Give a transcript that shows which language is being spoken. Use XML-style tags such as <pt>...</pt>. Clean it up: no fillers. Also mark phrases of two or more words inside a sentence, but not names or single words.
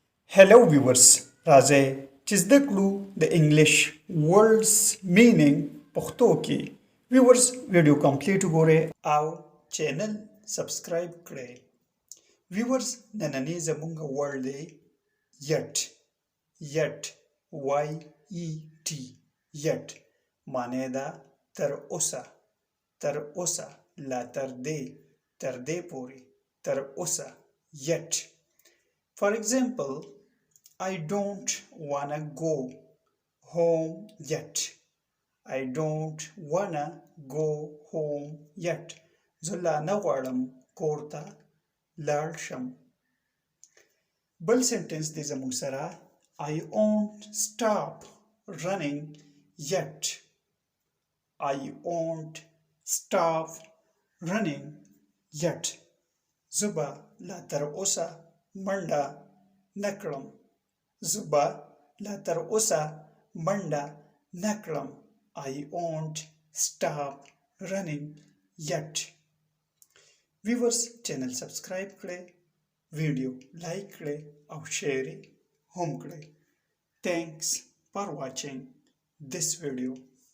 <en>Hello viewers,</en> <ps>راځئ چې زده کړو د انګلیش</ps> <en>words meaning</en> <ps>پښتو کې. viewers ویډیو کمپلیټ وګورئ او</ps> <en>channel subscribe</en> <ps>کړئ. viewers نننی زموږ ورډ دی yet. yet y e t yet معنی ده تر اوسه. تر اوسه لا تر دې پورې تر اوسه yet.</ps> <en>For example, I don't wanna go home yet. I don't wanna go home yet.</en> <ps>زه لا نه غواړم کور ته لاړ شم. بل سنټنس دی زموږ سره</ps> <en>I won't stop running yet. I won't stop running yet.</en> <ps>زه به لا تر اوسه منډه نه کړم. زه به لا تر اوسه منډه نه کړم.</ps> <en>I won't stop running yet.</en> <ps>viewers</ps> <en>channel subscribe</en> <ps>کړئ،</ps> <en>video like</en> <ps>کړئ او شیر هم کړئ.</ps> <en>Thanks for watching this video.</en>